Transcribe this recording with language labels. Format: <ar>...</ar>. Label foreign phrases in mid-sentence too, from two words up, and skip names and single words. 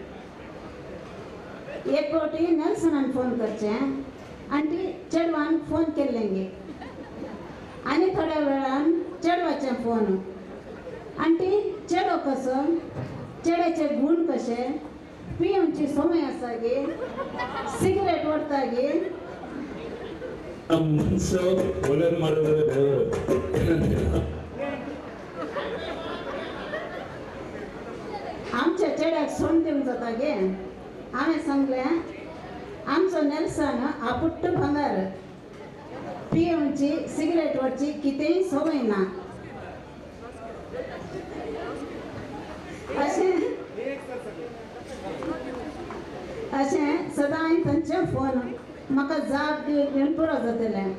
<kok>एक फावटी नेल्सनान फोन करचें आनी चेडवान फोन केल्लेंगे आनी थोड्या वेळान चेडवाचें फोन आनी चेडो कसो, चेड्याचे गूण कशे, पिवची समय आसा गे, सिगरेट ओडता गे.</kok> <kn>ಮನ್ಸು ಒಲೆ ಮಾಡಿದ್ರೆ ಏನಂತೀರ?</kn> <kok>आमच्या चेड्याक सोन दिवंक जाता गे. हांवें सांगलें आमचो नेल्सन आपुट्ट भांगार, पिवची सिगरेट ओडची कितेंय संवय ना. अशें सदां तांचे फोन म्हाका जाप घेवन पुरो जातलें.</kok>